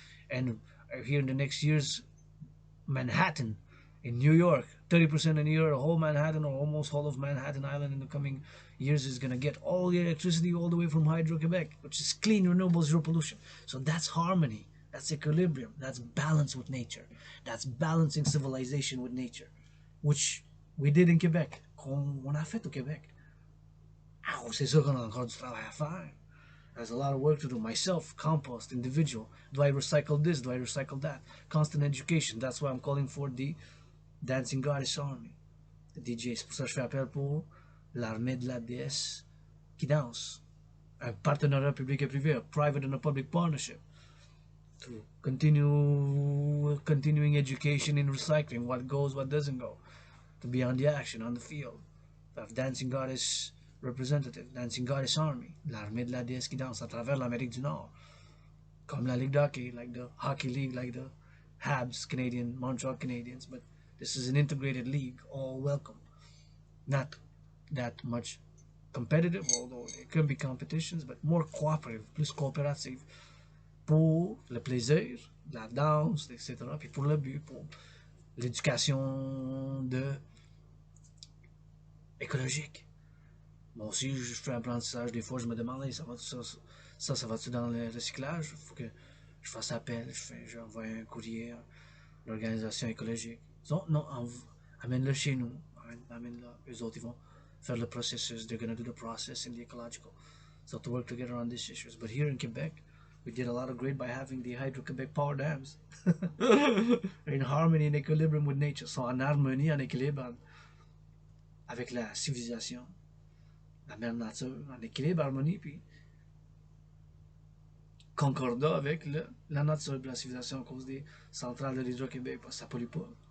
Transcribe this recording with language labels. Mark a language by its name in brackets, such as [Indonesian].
[English] And here in the next years, Manhattan, in New York, 30% in New York, whole Manhattan or almost all of Manhattan Island in the coming years is going to get all the electricity all the way from Hydro-Quebec, which is clean, renewable, zero pollution. So that's harmony, that's equilibrium, that's balance with nature, that's balancing civilization with nature, which we did in Quebec, [French] qu'on a fait au Québec. C'est sûr qu'on a encore du travail à faire. [English] There's a lot of work to do. Myself, compost, individual. Do I recycle this? Do I recycle that? Constant education. That's why I'm calling for the Dancing Goddess Army. The DJ. [French] C'est pour ça que je fais appel pour l'armée de la déesse qui danse. Un partenariat public et privé, [English] a private and a public partnership. To continuing education in recycling, what goes, what doesn't go. To be on the action, on the field. To have Dancing Goddess representative, Dancing Goddess Army, [French] l'armée de la déesse qui danse à travers l'Amérique du Nord, comme la Ligue d'hockey, [English] like the Hockey League, like the Habs, Canadian, Montreal Canadiens, but this is an integrated league, all welcome. Not that much competitive, although there can be competitions, but more cooperative, [French] plus coopérative, pour le plaisir, la danse, etc., puis pour le but, pour l'éducation écologique. Moi aussi, je fais un apprentissage. Des fois, je me demande, hey, ça va-tu dans le recyclage? Il faut que je fasse appel. J'envoie un courrier à l'organisation écologique. Non, amène-le chez nous. Amène-le. Eux autres, ils vont faire le processus. [English] They're going to do the process in the ecological. So to work together on these issues. But here in Quebec, we did a lot of great by having the Hydro-Quebec power dams. In harmony and equilibrium with nature. [French] So en harmonie, en équilibre avec la civilisation. La mère nature, en équilibre, harmonie, puis concordat avec la nature et la civilisation à cause des centrales de l'Hydro-Québec, parce que ça pollue pas.